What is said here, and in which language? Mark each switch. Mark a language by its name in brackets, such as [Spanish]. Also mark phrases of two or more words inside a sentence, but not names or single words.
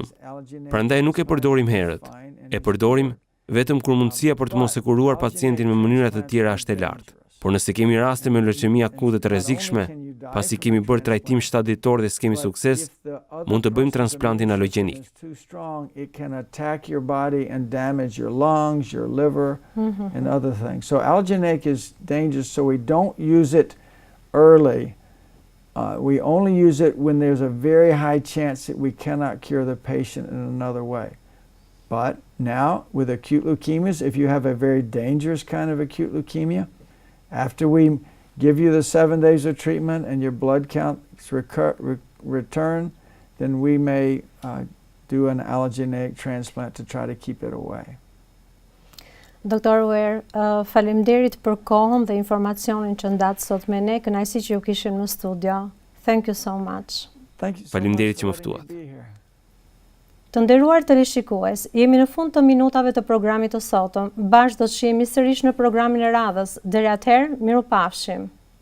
[Albanian] Prandaj nuk e përdorim herët. E përdorim vetëm kur mundësia për të mos e kuruar pacientin me mënyra të tjera është e lartë. Por nëse kemi raste me leucemi akute të rrezikshme, pasi kemi bërë trajtim 7 ditor dhe s'kemi sukses, mund të bëjmë transplantin alogjenik. [English] It can attack your body and damage your lungs, your liver, and other things. So allogeneic is dangerous, so we don't use it early. We only use it when there's a very high chance that we cannot cure the patient in another way. But Now, with acute leukemias, if you have a very dangerous kind of acute leukemia, after we give you the 7 days of treatment and your blood counts return, then we may do an allogeneic transplant to try to keep it away. [Albanian] Doktor Weir, faleminderit për kohën dhe informacionin që ndatë sot me ne, kënaqësi që ju kishim në studio. [English] Thank you so much. Thank you so [Albanian] Faleminderit [English] much [Albanian] që [English] for [Albanian] më [English] letting me [Albanian] ftuat. [English] be here. [Albanian] Të nderuar teleshikues, jemi në fund të minutave të programit të sotëm. Bashkë do të shihemi sërish në programin e radhës. Deri atëherë, mirupafshim.